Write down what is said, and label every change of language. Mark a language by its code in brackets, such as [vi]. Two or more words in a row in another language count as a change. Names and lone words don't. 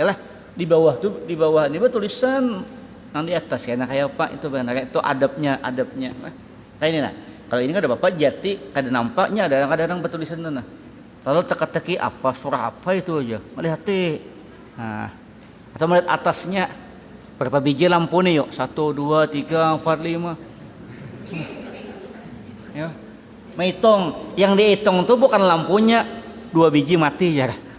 [bjn] Di bawah ini bertulisan nang di atas kayak apa itu benar itu adabnya. Kayak ini kalau ini kada apa-apa jati kada nampaknya ada kadang-kadang bertulisan lalu teka-teki apa surah apa itu aja melihat atau melihat atasnya berapa biji lampu nih yuk 1 2 3 4 5 ya menghitung yang dihitung tuh bukan lampunya 2 biji mati ya.